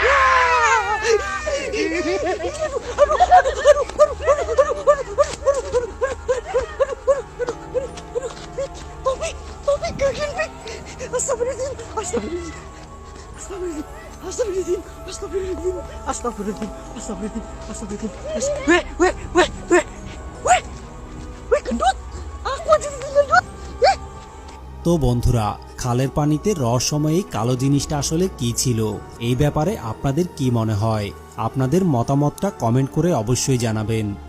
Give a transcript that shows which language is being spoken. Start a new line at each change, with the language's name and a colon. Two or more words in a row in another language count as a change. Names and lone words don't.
Indonesian: Topik, kaget Pik.
Arabic: أستغفر الله العظيم، أستغفر الله العظيم. أستغفر الله العظيم، أستغفر الله العظيم، أستغفر الله العظيم، أستغفر الله العظيم، أستغفر الله العظيم.
Indonesian: Weh, gendut. Aku aja gendut.
Bangla: তো বন্ধুরা, খালের পানিতে রহস্যময় এই কালো জিনিসটা আসলে কি ছিল, এই ব্যাপারে আপনাদের কি মনে হয়? আপনাদের মতামতটা কমেন্ট করে অবশ্যই জানাবেন।